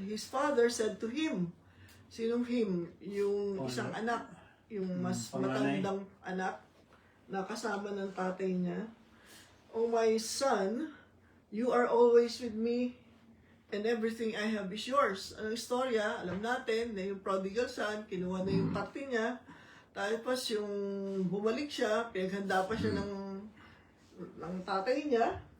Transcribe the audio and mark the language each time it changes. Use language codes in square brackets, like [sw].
[en] His father said to him, [tl] sinong [en] him? [tl] Yung isang anak, yung mas matandang anak na kasama ng tatay niya. [en] Oh my son, you are always with me and everything I have is yours. [tl] Ang istorya, alam natin na yung prodigal son, kinuha na yung parte niya. Tapos yung bumalik siya, pinaghanda pa siya ng tatay niya.